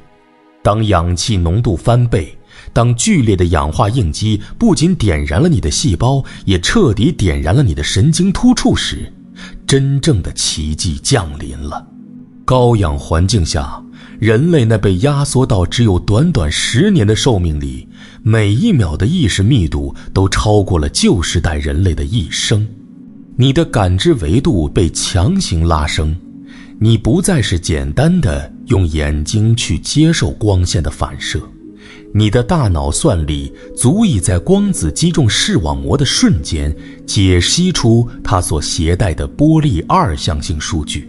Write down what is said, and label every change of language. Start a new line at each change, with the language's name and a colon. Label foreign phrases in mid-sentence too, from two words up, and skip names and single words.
Chinese: 當氧气濃度翻倍，當劇烈的氧化應激不僅點燃了你的細胞，也徹底點燃了你的神經突觸時，真正的奇蹟降臨了。高氧環境下，人類那被壓縮到只有短短10年的壽命裡，每一秒的意識密度都超過了舊時代人類的一生。你的感知维度被強行拉升，你不再是簡单的用眼睛去接受光線的反射，你的大腦算力足以在光子击中视网膜的瞬間解析出它所携带的波粒二象性数据。